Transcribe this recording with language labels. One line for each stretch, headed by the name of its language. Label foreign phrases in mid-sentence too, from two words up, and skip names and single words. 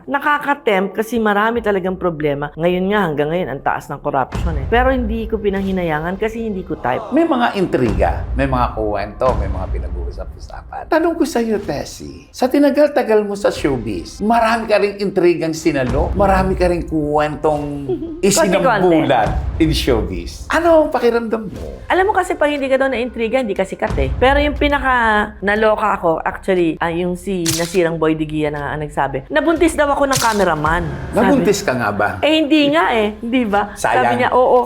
Filipino: Nakaka-tempt kasi marami talagang problema. Ngayon nga, hanggang ngayon, ang taas ng corruption eh. Pero hindi ko pinanghinayangan kasi hindi ko type. May mga intriga, may mga kuwento, may mga pinag-uusap-usapan. Tanong ko sa iyo, Tessie, sa tinagal-tagal mo sa showbiz, marami ka ring intrigang sinalo, marami ka ring kuwentong isinambulan
English: in showbiz.
Filipino: Ano ang pakiramdam mo? Alam mo kasi pag hindi ka daw na-intriga, hindi ka sikat eh. Pero yung pinaka naloka ako, actually, yung si nasirang Boy Digia na nagsabi, nabuntis daw ako ng cameraman. Nabuntis ka nga ba? Eh, hindi nga eh. Hindi ba? Sayang. Sabi niya, oo.